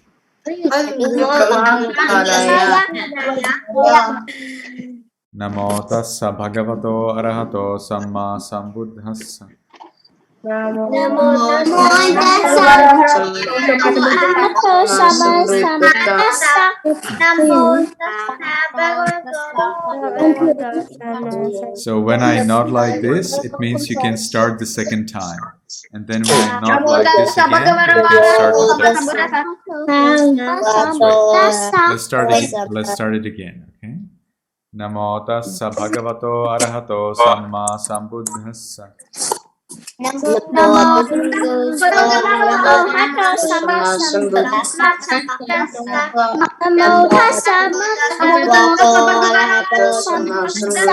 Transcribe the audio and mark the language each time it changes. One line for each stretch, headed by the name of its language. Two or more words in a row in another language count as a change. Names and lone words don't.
Pali: Namo tassa bhagavato arahato samma sambuddhassa. Namo tassa bhagavato sammasambuddhassa.
English: So when I nod like this, it means you can start the second time. And then when I nod like this again, you can start the third time. Let's start it again, okay?
Pali: Namo tassa bhagavato arahato samma sambuddhassa. Namo tassa bhagavato sammasambuddhassa. Namo tassa bhagavato arahato sammasambuddhassa.